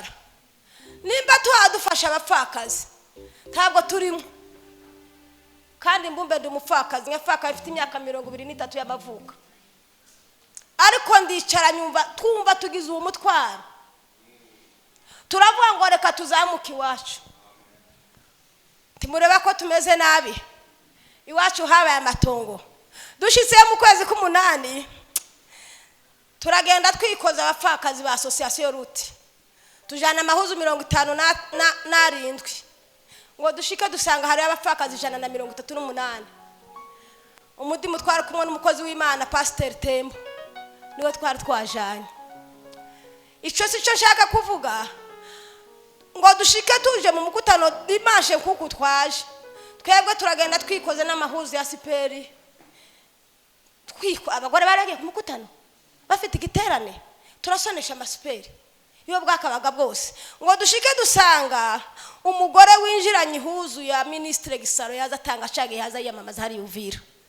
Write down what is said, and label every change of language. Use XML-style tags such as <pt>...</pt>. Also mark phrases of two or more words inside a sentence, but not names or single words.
<rn>Nimba tuhadufasha abapfakazi ntabwo turimo. Kandi mbumbe ndi umupfakazi, nyafaka ifite imyaka 23 y'amavuka. Ariko ndicara nyumva twumva tugize uwo mutwaro. Turavuga ngo reka tuzamuke iwacu. Timureba ko tumeze nabi. Iwacu habaye amatongo. Dushitse mu kwezi k'umunani turagenda twikoza abapfakazi ba association Ruti. Tujana amahuzu 57 ngo dushike dusanga hari abapfakazi 138. Umudi mutwara kumwe n'umukozi w'Imana Pastor Tembo niwe twari twajanye. Ico sico nshaka kuvuga ngo dushike tuje mu mukutano dimanche kuko twaje. Twebwe turagenda twikoze n'amahuzu ya siperi. Abagore baragiye ku mukutano bafite igiterane turasonesha amasiperi iyo bwakabaga bwose ngo dushike dusanga umugore winjiranye ihuzu ya ministre Gisaro yazatanga cage yaza yamamaza hari Uvira.</rn>